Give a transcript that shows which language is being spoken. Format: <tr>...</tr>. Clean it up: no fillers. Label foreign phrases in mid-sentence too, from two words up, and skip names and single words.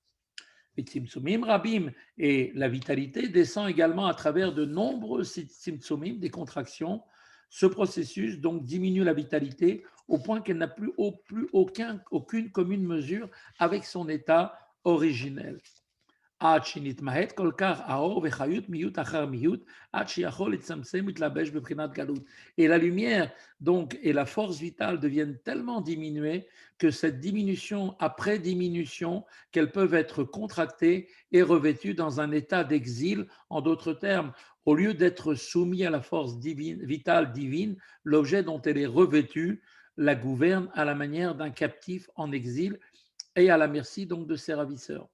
<fr>Et</fr> <he>צמצומים רבים,</he> <fr>et la vitalité descend également à travers de nombreux tzimtzumim, des contractions. Ce processus donc diminue la vitalité au point qu'elle n'a plus aucune commune mesure avec son état originel.</fr> <he>עד שנתמעט כל כך האור וחיות מיעוט אחר מיעוט, עד שיכול לצמצם מתלבש בבחינת גלות.</he> <fr>Et la lumière donc et la force vitale deviennent tellement diminuées que cette diminution après diminution, qu'elles peuvent être contractées et revêtues dans un état d'exil. En d'autres termes, au lieu d'être soumis à la force divine, vitale divine, l'objet dont elle est revêtue la gouverne à la manière d'un captif en exil et à la merci donc de ses ravisseurs.</fr>